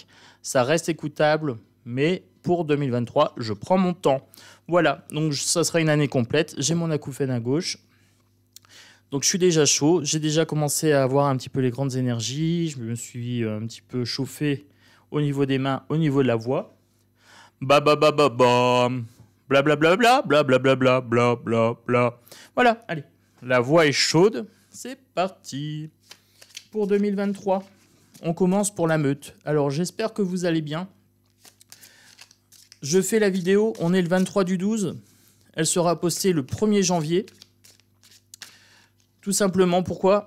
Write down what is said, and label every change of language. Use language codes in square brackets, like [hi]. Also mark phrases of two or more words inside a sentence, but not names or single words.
[fr] Ça reste écoutable, mais pour 2023, je prends mon temps. Voilà, donc ça sera une année complète. J'ai mon acouphène à gauche. Donc je suis déjà chaud, j'ai déjà commencé à avoir un petit peu les grandes énergies. Je me suis un petit peu chauffé au niveau des mains, au niveau de la voix. Ba ba ba ba ba. Bla bla bla bla bla bla bla bla bla bla bla. Voilà, allez. La voix est chaude. C'est parti. Pour 2023, on commence pour la meute. Alors j'espère que vous allez bien. Je fais la vidéo, on est le 23 du 12. Elle sera postée le 1er janvier. Tout simplement, pourquoi?